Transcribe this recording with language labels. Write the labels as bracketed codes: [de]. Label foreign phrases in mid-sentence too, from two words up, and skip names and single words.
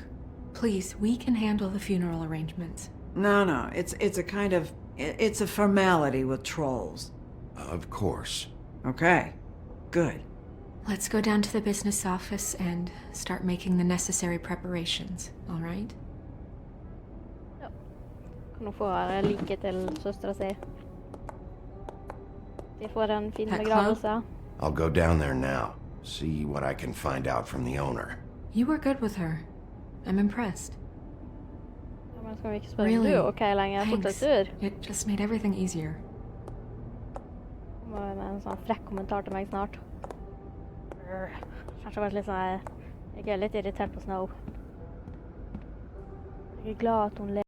[en] Please, we can handle the funeral arrangements. No, it's a kind of... It's a formality with trolls. Of course. Okay, good. Let's go down to the business office and start making the necessary preparations, all right? [no] Ja. Kan hun få like til søstera si. De får en fin [en] That [no] begravelse. [en] I'll go down there now. See what I can find out from the owner. You were good with her. I'm impressed. [no] Ja, men skal vi ikke spørre [en] Really? [no] om du er ok lenger? Fortsatt [en] Thanks. [no] sur? [en] It just made everything easier. [no] Hun må med en sånn frekk kommentar til meg snart. Kanskje vært litt sånn... Jeg er litt irritert på Snow. Jeg er glad at hun lever.